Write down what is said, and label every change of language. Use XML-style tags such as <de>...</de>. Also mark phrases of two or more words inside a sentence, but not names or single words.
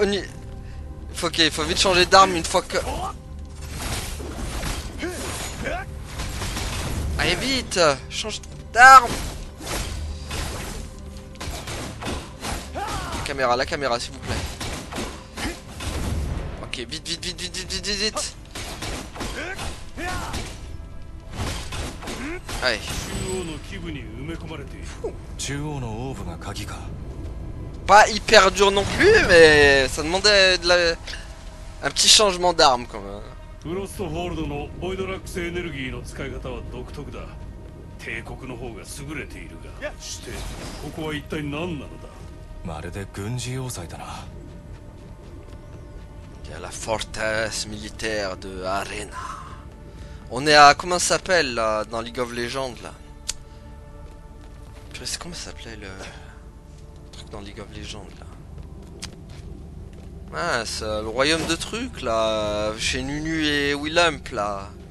<fr>Il faut vite changer d'arme une fois que... Allez, vite, change d'arme. La caméra, s'il vous plaît. Ok, vite, vite, vite, vite, vite, vite, vite, vite. Allez.</fr> <ja>中央のオーブが鍵か。</ja> <fr>Pas hyper dur non plus, mais ça demandait un petit changement d'arme quand même.</fr> <ja>フロストホールドのボイドラックスエネルギーの使い方は独特だ。帝国の方が優れているが、してここは一体何なのだ。まるで軍事要塞だな。</ja> <fr>Il y a la forteresse militaire de Arena. On est à... Comment ça s'appelle là dans League of Legends là? Purée, c'est comment ça s'appelait le truc dans League of Legends là? Ah, c'est le royaume de trucs là, chez Nunu et Willamp là.</fr>